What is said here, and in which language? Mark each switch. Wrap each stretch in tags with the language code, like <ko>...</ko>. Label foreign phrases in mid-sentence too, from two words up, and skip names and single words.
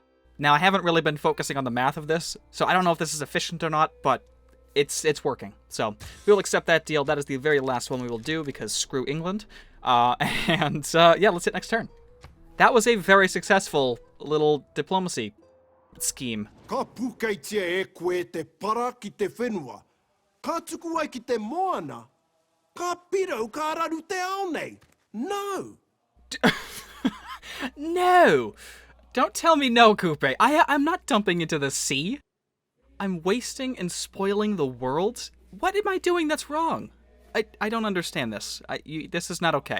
<en>Now, I haven't really been focusing on the math of this, so I don't know if this is efficient or not, but it's working. So we'll accept that deal. That is the very last one we will do because screw England. Yeah, let's hit next turn. That was a very successful little diplomacy scheme.</en> <mi>Ka pukaitia e koe te para ki te whenua. Ka tuku ai ki te moana. Ka pirau ka raru te ao nei.</mi> <en>No. No. Don't tell me no, Coupe. I'm not dumping into the sea. I'm wasting and spoiling the world? What am I doing that's wrong? I don't understand this. This is not okay.</en>